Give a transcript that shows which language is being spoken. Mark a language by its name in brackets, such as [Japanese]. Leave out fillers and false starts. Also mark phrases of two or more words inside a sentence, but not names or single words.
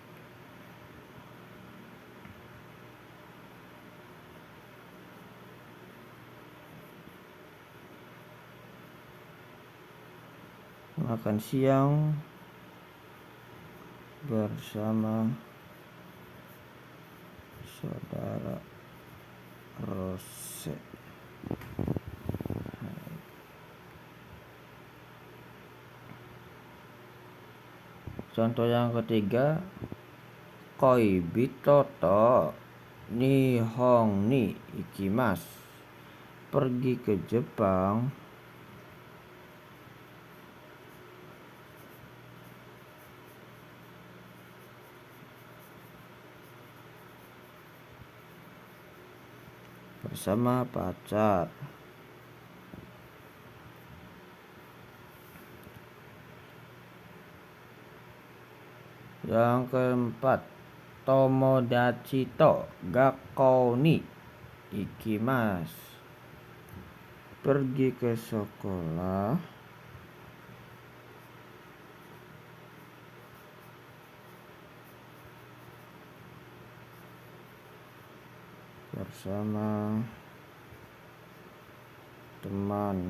[Indonesian] Makan siang bersama saudara Rose. Contoh yang ketiga, [Japanese] 恋人と日本に行きます. [Indonesian] Pergi ke Jepang bersama pacar. Yang keempat, [Japanese] 友達と学校に行きます. [Indonesian] Pergi ke sekolah bersama teman.